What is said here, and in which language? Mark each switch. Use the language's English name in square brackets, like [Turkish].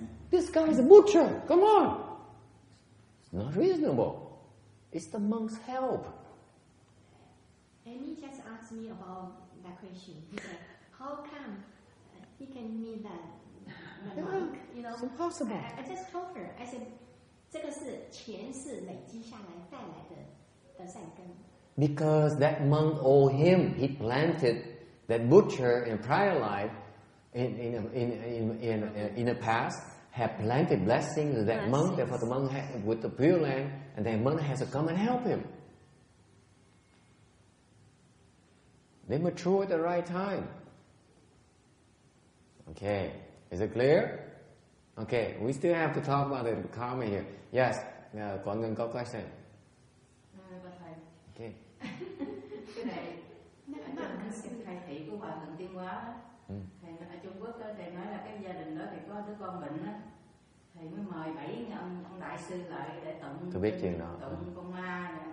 [English] This guy is a butcher, come on. It's not reasonable. It's the monk's help. Amy just asked me about that question. He said, how come he can meet that monk? You know, it's impossible. I just told her, I said, [Chinese] 这个是前世累积下来带来的善根。 [English] Because that monk owed him. He planted that butcher in prior life, in the past, had planted blessings to that monk. Therefore, the monk had, with the Pureland, and the monk has to come and help him. They mature at the right time. Okay, is it clear? Okay, we still have to talk about the karma here. [Vietnamese] Yes, có người có question. [English] Okay. [Vietnamese] Cái này thầy thị của Hòa Thượng Tiên Hóa, thầy ở Trung Quốc đó, thầy nói là cái gia đình đó thì có đứa con bệnh á, thầy mới mời 7 ông đại sư lại để tụng con ma